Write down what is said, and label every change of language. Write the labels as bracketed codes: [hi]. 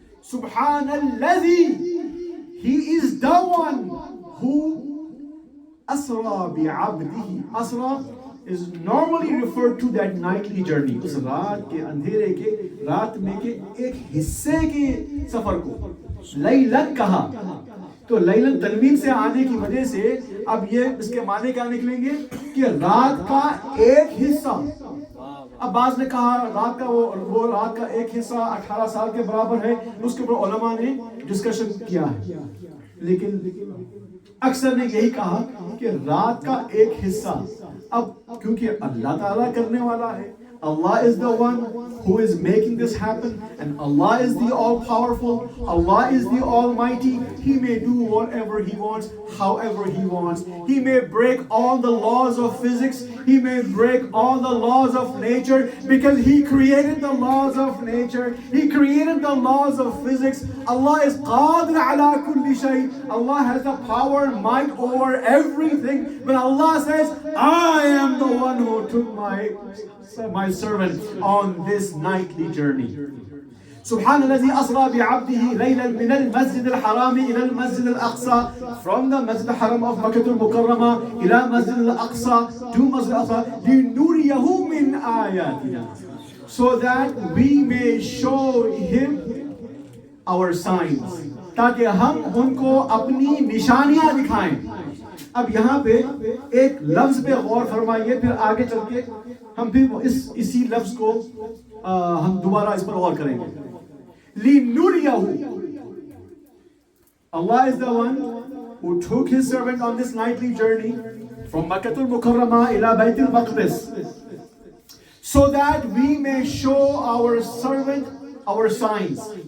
[ar] سبحان الذی, [en] he is the one who asra بعبدہ. asra is normally referred to that nightly journey. [ur] اس رات کے اندھیرے کے، رات میں کے ایک حصے کے سفر کو لیلن کہا. تو لیلن تنوین سے آنے کی وجہ سے اب یہ اس کے معنی کیا نکلیں گے کہ رات کا ایک حصہ. اب بعض نے کہا رات کا وہ رات کا ایک حصہ 18 سال کے برابر ہے، اس کے اوپر علماء نے ڈسکشن کیا ہے، لیکن اکثر نے یہی کہا کہ رات کا ایک حصہ. اب کیونکہ اللہ تعالیٰ کرنے والا ہے، [en] Allah is the one who is making this happen, and Allah is the all-powerful, Allah is the almighty. He may do whatever He wants, however He wants. He may break all the laws of physics, He may break all the laws of nature, because He created the laws of nature, He created the laws of physics. Allah is qadir ala kulli shay. Allah has the power and might over everything. But Allah says, I am the one who took my servant on this nightly journey. [ar] سبحان الذي أسرى بعبده ليلا من المسجد الحرام إلى المسجد الأقصى, [en] from the Masjid al-Haram of Makkah al-Mukarramah إلى Masjid al-Aqsa, to Masjid al-Aqsa, [ar] لنريه من آياتنا, [en] so that we may show him our signs, [ur] تاکہ ہم ان کو اپنی نشانیاں دکھائیں. اب یہاں پہ ایک لفظ پہ غور فرمائیے، پھر آگے چل کے ہم پھر اسی لفظ کو ہم دوبارہ اس پر غور کریں گے. [en] لِنُرِيَهُ, Allah is the one who took His servant on this nightly journey from Makkah al-Mukarramah ila Bayt al-Maqdis, so that we may show our servant our signs.